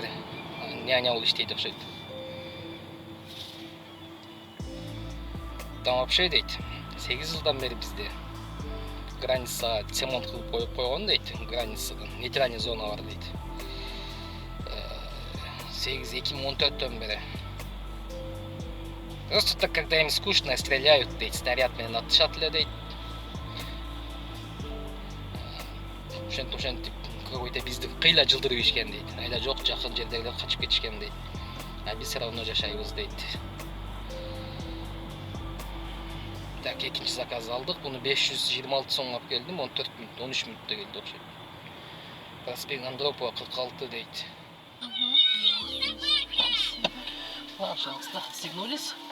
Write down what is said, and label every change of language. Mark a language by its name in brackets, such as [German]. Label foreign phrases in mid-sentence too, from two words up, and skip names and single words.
[Kyrgyz] Няня болуп иштейт окшойт. [Russian] Там вообще [Kyrgyz] дейт, 8 жылдан бери бизде границага цемент кылып коюп койгон дейт, границадан [Russian] нейтральный зона [Kyrgyz] бар дейт. 2014-төн бери. [Russian] Просто так, когда им скучно, стреляют, [Kyrgyz] дейт, снаряд менен атышат эле дейт. Ошентип какой-то бизди кыйла жылдырып ишкен дейт. Айла жок, жакын жердегилер качып кетишкен дейт. А биз [Russian] все равно [Kyrgyz] жашайбыз дейт. Так, экинчи заказ алдык. Буну 526 сом алып келдим. 14 минут, 13 минутта келди окшойт. Проспект Андропова 46 дейт. [Russian] Пожалуйста, отстегнулись.